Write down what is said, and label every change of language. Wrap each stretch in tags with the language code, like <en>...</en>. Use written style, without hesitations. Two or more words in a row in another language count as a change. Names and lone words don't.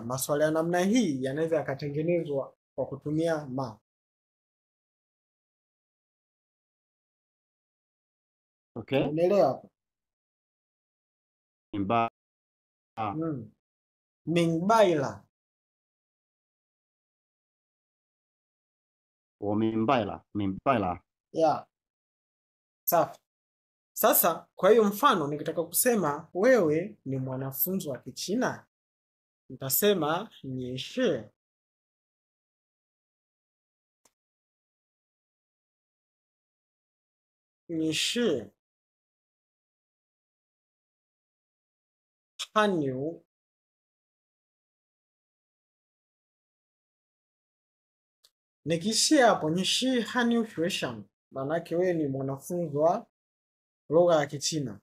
<sw>Maswali ya namna hii yanaweza yakatengenezwa kwa kutumia ma. okay Umeelewa hapo? Mingbaila.</sw> <zh>我明白了</zh> <sw>Yeah. Safi. Sasa kwa hiyo mfano nikitaka kusema wewe ni mwanafunzi wa Kichina, nitasema</sw> <zh>你是. 你是. Hanyu.</zh> <sw>Nikishia hapo</sw> <zh>你是汉语学生,</zh> <sw>maanake wewe ni mwanafunzi wa lugha ya Kichina.</sw>